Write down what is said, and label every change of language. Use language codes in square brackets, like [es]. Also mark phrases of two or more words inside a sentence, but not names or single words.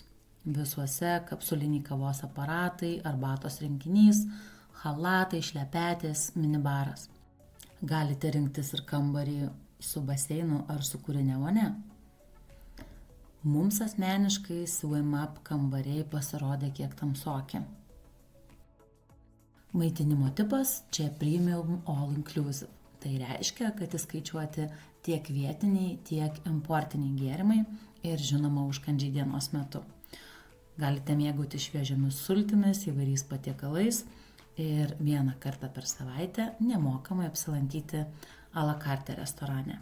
[lt] Visuose kapsuliniai kavos aparatai, arbatos rinkinys, chalatai, šlepetės, minibaras. Galite rinktis ir kambarį su baseinu ar su kūrinė vonia. Mums asmeniškai [en] Swim Up [lt] kambariai pasirodė kiek tamsoki. Maitinimo tipas čia [en] premium all inclusive. [lt] Tai reiškia, kad įskaičiuoti tiek vietiniai, tiek importiniai gėrimai ir žinoma užkandžiai dienos metu. Galite mėgauti šviežiamis sultimis, įvairiais patiekalais ir vieną kartą per savaitę nemokamai apsilankyti [fr] a la carte [lt] restorane.